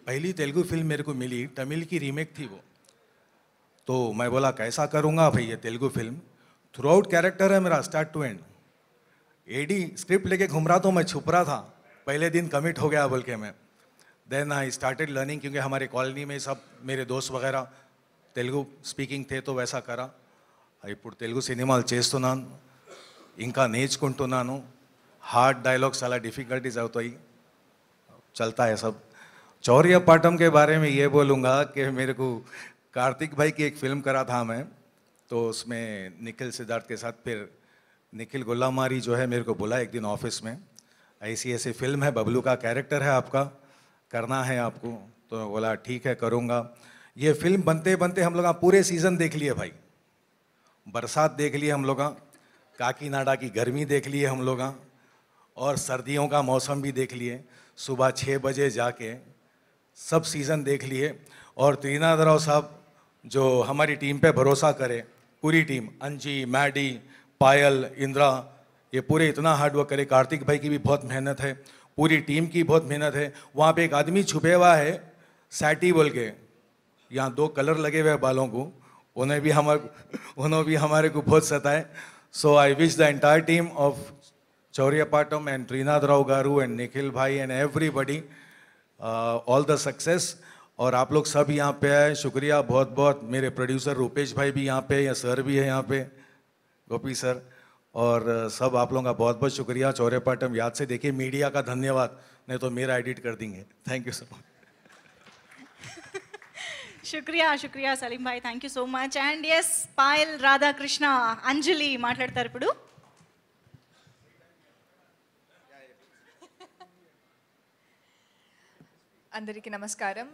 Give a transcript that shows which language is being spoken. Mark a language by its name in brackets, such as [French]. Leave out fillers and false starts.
[Hindi] पहली तेलुगु फिल्म मेरे को मिली, तमिल की रीमेक थी वो. तो मैं बोला कैसा करूँगा भाई ये Telugu film. Through out character है मेरा, [English] Start to end. [Hindi] AD script लेके घूम रहा तो मैं छुप रहा था, पहले दिन कमिट हो गया बोल के मैं. [English] then I started learning, [Hindi] क्योंकि हमारे कॉलोनी में सब मेरे दोस्त वगैरह तेलुगु स्पीकिंग थे, तो वैसा करा. [Telugu] ఇప్పుడు తెలుగు సినిమాలు చేస్తున్నాను, ఇంకా నేర్చుకుంటున్నాను. హార్డ్ డైలాగ్స్ చాలా డిఫికल्टीज అవుతాయి, [Hindi] चलता है सब. चौरिया पाटम के बारे में ये बोलूँगा कि मेरे को कार्तिक भाई की एक फिल्म करा था मैं, तो उसमें निखिल सिद्धार्थ के साथ. फिर निखिल गुल्लामारी जो है मेरे को बोला एक दिन ऑफिस में, ऐसी फिल्म है, बबलू का कैरेक्टर है आपका, करना है आपको. तो बोला ठीक है करूँगा. ये फिल्म बनते बनते हम लोग पूरे सीज़न देख लिए भाई. बरसात देख लिए हम लोग, काकीनाडा की गर्मी देख लिए हम लोग, और सर्दियों का मौसम भी देख लिए. सुबह 6 बजे जाके सब सीज़न देख लिए. और त्रिनाथराव साहब जो हमारी टीम पे भरोसा करे, पूरी टीम, अंजी, मैडी, पायल, इंद्रा, ये पूरे इतना हार्ड वर्क करे. कार्तिक भाई की भी बहुत मेहनत है, पूरी टीम की बहुत मेहनत है. वहाँ पे एक आदमी छुपे हुआ है, सैटी बोल के, यहाँ 2 कलर लगे हुए बालों को, उन्हें भी हमारे को बहुत सताए. [English] So I wish the entire team of Chauryapaatam and Trinath Rao Garu and Nikhil Bhai and everybody all the success. [Hindi] और आप लोग सब यहाँ पे आए, शुक्रिया बहुत बहुत. मेरे प्रोड्यूसर रूपेश भाई भी यहाँ पे, या सर भी है यहाँ पे, गोपी सर, और सब आप लोगों का बहुत बहुत शुक्रिया. चौरियापाटम याद से देखिए, मीडिया का धन्यवाद, नहीं तो मेरा एडिट कर देंगे. [English] Thank you so much. [Hindi] शुक्रिया सलीम भाई, [English] Thank you so much. [Telugu] And yes, Payal, Radhakrishna, అంజలి మాట్లాడతారు ఇప్పుడు. అందరికీ నమస్కారం.